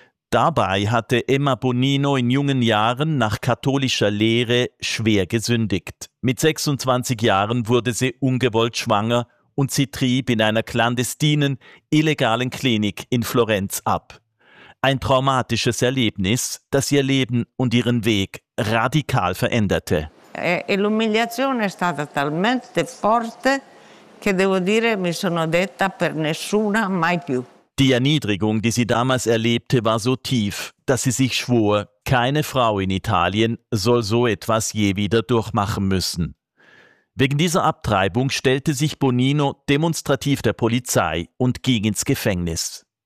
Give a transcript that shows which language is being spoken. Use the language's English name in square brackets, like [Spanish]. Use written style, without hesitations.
[German] Dabei hatte Emma Bonino in jungen Jahren nach katholischer Lehre schwer gesündigt. Mit 26 Jahren wurde sie ungewollt schwanger und sie trieb in einer clandestinen, illegalen Klinik in Florenz ab. Ein traumatisches Erlebnis, das ihr Leben und ihren Weg radikal veränderte. [Italian] L'umiliazione è stata talmente forte che devo dire mi sono detta per nessuna mai più. [German] Die Erniedrigung, die sie damals erlebte, war so tief, dass sie sich schwor, keine Frau in Italien soll so etwas je wieder durchmachen müssen. Wegen dieser Abtreibung stellte sich Bonino demonstrativ der Polizei und ging ins Gefängnis.